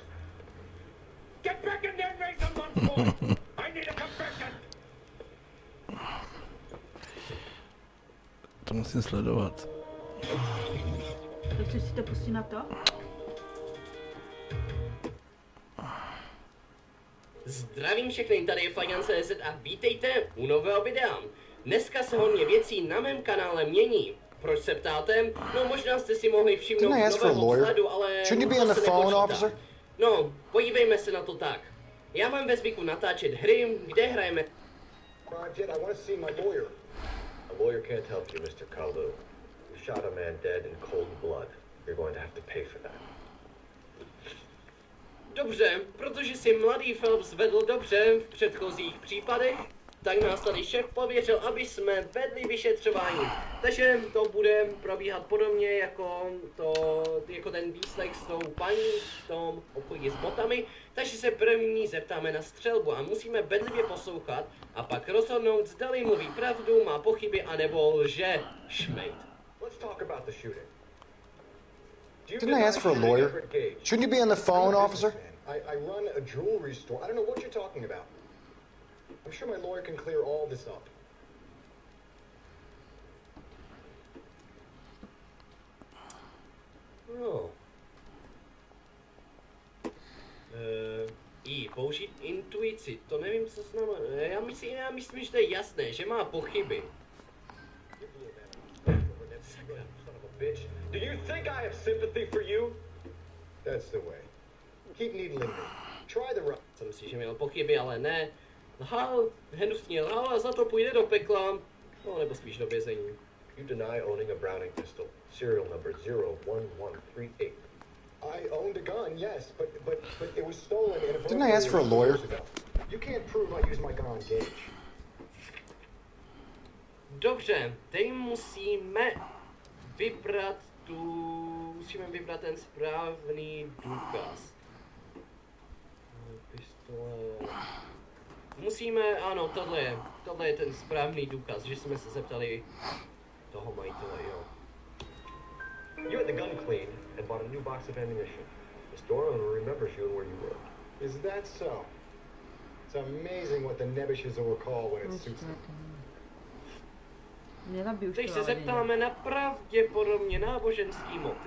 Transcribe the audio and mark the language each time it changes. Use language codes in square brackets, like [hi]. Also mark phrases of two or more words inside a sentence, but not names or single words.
[en] Get back in there and raise some lumps, boy! I need a confession! [cs] To musím sledovat. Tak chceš si to pustit na to? Zdravím všechny, tady je Flagan.cz a vítejte u nového videa. Dneska se hodně věcí na mém kanále mění. Proč se ptáte? No možná jste si mohli všimnout nového vzhledu, ale to se nepočítá. No, podívejme se na to tak. Já mám ve zvyku natáčet hry, kde hrajeme... [en] A lawyer can't help you, Mr. Kalu. You shot a man dead in cold blood. You're going to have to pay for that. [cs] Dobře, protože si mladý Phelps vedl dobře v předchozích případech, tak nás tady šéf pověřil, aby jsme vedli vyšetřování. Takže to bude probíhat podobně jako ten výslech s tou paní v tom obchodě s botami. Takže se první zeptáme na střelbu a musíme bedlivě poslouchat a pak rozhodnout, zdali mluví pravdu, má pochyby, anebo lže. Šmejt. [en] Let's talk about the shooting. Didn't I ask for a lawyer? Shouldn't you be on the phone, officer? I run a jewelry store. I don't know what you're talking about. I'm sure my lawyer can clear all this up. [cs] No. Použít intuici, to nevím, co znamená. Já myslím, že to je jasné, že má pochyby. [en] Do you think I have sympathy for you? That's the way. Keep needling me. Try the run. [cs] Jsem si, že měl pochyby, ale ne. Hnusně lhal a za to půjde do pekla. No, nebo spíš do vězení. [en] You deny owning a Browning pistol. Serial number 01138. I owned a gun, yes, but it was stolen in a... Didn't I ask for a lawyer? You can't prove I used my gun on Gage. [cs] Dobře, teď musíme vybrat ten správný důkaz. Pistole... Ano, tohle je ten správný důkaz, že jsme se zeptali toho majitele, jo. [en] You had the gun cleaned and bought a new box of ammunition. The store owner remembers you and where you were. Is that so? It's amazing what the nebbishes will recall when it suits them. [cs] Teď se zeptáme na pravděpodobně náboženský motiv.